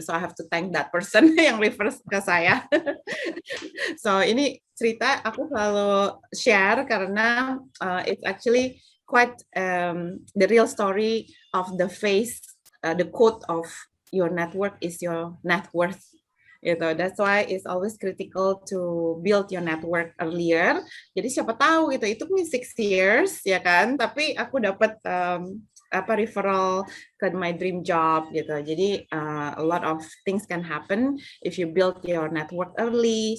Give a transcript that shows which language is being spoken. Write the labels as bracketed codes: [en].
[en] So I have to thank that person [id] yang [en] refer [id] ke saya. [en] So ini cerita aku selalu share karena it's actually quite the real story of the face, the quote of your network is your net worth. Gitu. That's why it's always critical to build your network earlier. [id] Jadi siapa tahu gitu, itu pun [en] 6 years [id] ya kan, tapi aku dapat referral ke [en] my dream job [id] gitu. Jadi [en] a lot of things can happen if you build your network early.